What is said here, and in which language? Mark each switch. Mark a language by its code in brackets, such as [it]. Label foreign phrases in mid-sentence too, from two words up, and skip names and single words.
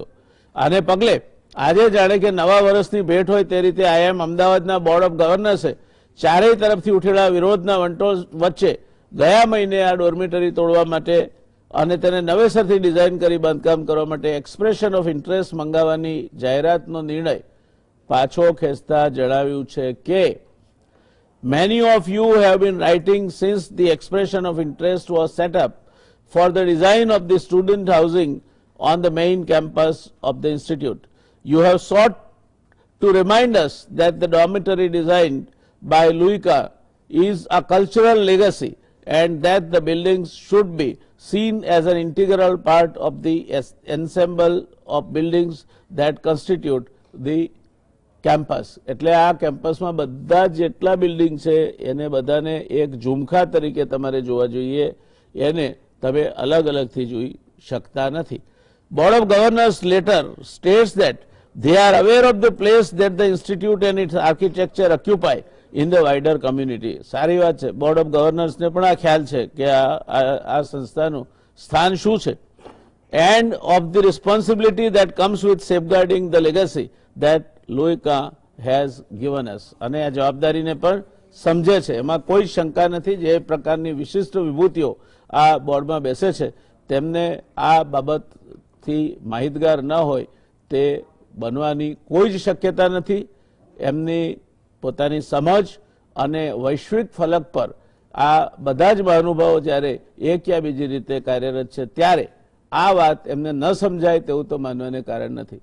[gu] આને પગલે આજે જાણે કે નવા વર્ષની ભેટ હોય તે રીતે આઈએમ અમદાવાદના બોર્ડ ઓફ ગવર્નર્સે ચારેય તરફથી ઉઠેલા વિરોધના વંટોળ વચ્ચે ગયા મહિને આ ડોર્મિટરી તોડવા માટે અને તેને નવેસરથી ડિઝાઇન કરી બાંધકામ કરવા માટે [en] expression of interest [gu] મંગાવવાની જાહેરાતનો નિર્ણય પાછો ખેંચતા જણાવ્યું છે કે [en] many of you have been writing since the expression of interest was set up for the design of the student housing on the main campus of the institute. You have sought to remind us that the dormitory designed by Luica is a cultural legacy and that the buildings should be seen as an integral part of the ensemble of buildings that constitute the કેમ્પસ. [gu] એટલે આ કેમ્પસમાં બધા જેટલા બિલ્ડિંગ છે એને બધાને એક ઝુમખા તરીકે તમારે જોવા જોઈએ, એને તમે અલગ અલગથી જોઈ શકતા નથી. [en] Board of Governors letter states that they are aware of the place that the institute and its architecture occupy in the wider community. [gu] સારી વાત છે, બોર્ડ ઓફ ગવર્નર્સને પણ આ ખ્યાલ છે કે આ સંસ્થાનું સ્થાન શું છે. [en] and of the responsibility that comes with safeguarding the legacy that Luica has given us. [gu] અને આ જવાબદારીને પણ સમજે છે, એમાં કોઈ શંકા નથી. જે પ્રકારની વિશિષ્ટ વિભૂતિઓ આ બોર્ડમાં બેસે છે તેમને આ બાબતથી માહિતગાર ન હોય તે બનવાની કોઈ જ શક્યતા નથી. એમની પોતાની સમજ અને વૈશ્વિક ફલક પર આ બધા જ મહાનુભાવો જ્યારે એક યા બીજી રીતે કાર્યરત છે ત્યારે આ વાત એમને ન સમજાય તેવું તો માનવાને કારણ નથી.